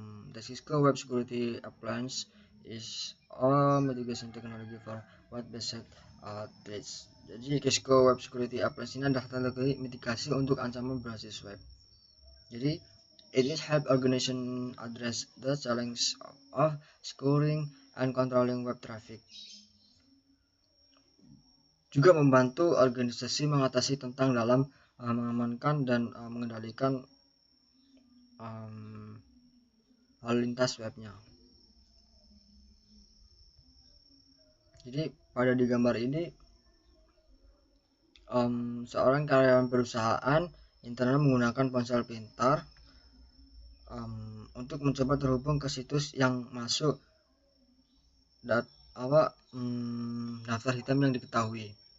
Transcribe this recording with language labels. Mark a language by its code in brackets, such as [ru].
[en] The Cisco Web Security Appliance is a mitigation technology for web-based threats. [id] Jadi Cisco Web Security Appliance ini adalah teknologi mitigasi untuk ancaman berbasis web. [en] Jadi it is help organization address the challenge of securing and controlling web traffic. [id] Juga membantu organisasi mengatasi tentang dalam mengamankan dan mengendalikan lalu lintas webnya. Jadi pada di gambar ini seorang karyawan perusahaan internet menggunakan ponsel pintar untuk mencoba terhubung ke situs yang masuk daftar hitam yang diketahui.